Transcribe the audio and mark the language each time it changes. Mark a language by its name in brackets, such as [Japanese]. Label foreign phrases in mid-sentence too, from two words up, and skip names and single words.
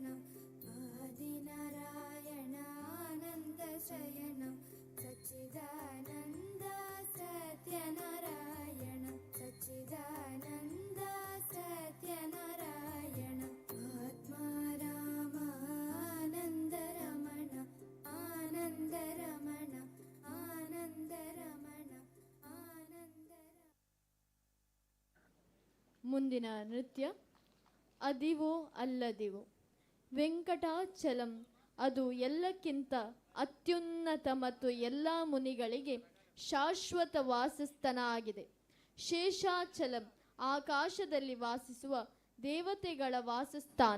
[Sanskrit] आदिनारायण आनन्द शयन सच्चिदानन्द सत्यनारायण सच्चिदानन्द सत्यनारायण आत्मा रामानन्दरमण आनन्दरमण आनन्दरमण आनन्दर [Kannada] ಮುಂದಿನ ನೃತ್ಯ ಅದಿವೋ ಅಲ್ಲದಿವೋ. ವೆಂಕಟಾಚಲಂ ಅದು ಎಲ್ಲಕ್ಕಿಂತ ಅತ್ಯುನ್ನತ ಮತ್ತು ಎಲ್ಲ ಮುನಿಗಳಿಗೆ ಶಾಶ್ವತ ವಾಸಸ್ಥಾನ ಆಗಿದೆ. ಶೇಷಾಚಲಂ ಆಕಾಶದಲ್ಲಿ ವಾಸಿಸುವ ದೇವತೆಗಳ ವಾಸಸ್ಥಾನ.